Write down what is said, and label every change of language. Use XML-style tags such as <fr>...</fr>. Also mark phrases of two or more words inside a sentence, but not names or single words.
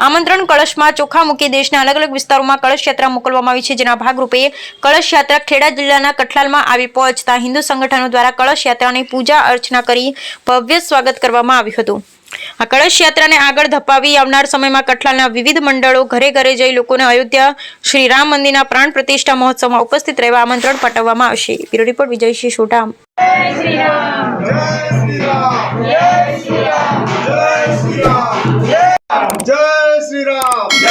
<gu>આમંત્રણ કળશમાં ચોખા મૂકી દેશના અલગ અલગ વિસ્તારોમાં કળશ યાત્રા મોકલવામાં આવી છે, જેના ભાગરૂપે કળશ યાત્રા ખેડા જિલ્લાના કઠલાલમાં આવી પહોંચતા હિન્દુ સંગઠનો દ્વારા કળશ યાત્રાની પૂજા અર્ચના કરી ભવ્ય સ્વાગત કરવામાં આવ્યું હતું। આ કળશ યાત્રાને આગળ ધપાવી આવનાર સમયમાં કઠલાલના વિવિધ મંડળો ઘરે ઘરે જઈ લોકોને અયોધ્યા શ્રી રામ મંદિરના પ્રાણ પ્રતિષ્ઠા મહોત્સવમાં ઉપસ્થિત રહેવા આમંત્રણ પાઠવવામાં આવશે। બ્યુરો રિપોર્ટ વિજયસિંહ સોઢા।</gu> <hi>जय श्री राम जय श्री राम जय श्री राम जय श्री राम जय श्री राम।</hi>